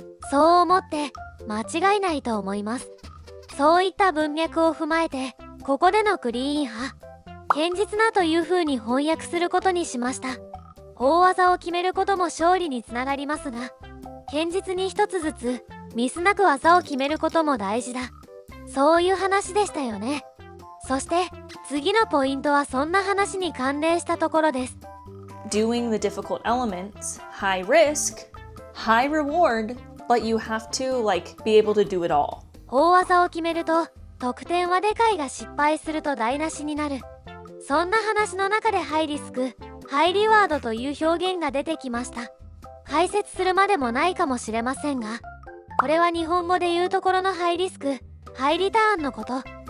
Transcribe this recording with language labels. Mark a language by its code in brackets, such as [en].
[ja] そう思って間違いないと思います。そういった文脈を踏まえて、ここでのクリーン派、堅実なという風に翻訳することにしました。大技を決めることも勝利につながりますが、堅実に一つずつミスなく技を決めることも大事だ。そういう話でしたよね。そして次のポイントはそんな話に関連したところです。 [en] Doing the difficult elements, high risk, high reward, but you have to be able to do it all. [ja] 大技を決めると得点はでかいが失敗すると台無しになる。そんな話の中でハイリスク、ハイリワードという表現が出てきました。解説するまでもないかもしれませんが、これは日本語で言うところのハイリスク、ハイリターンのこと。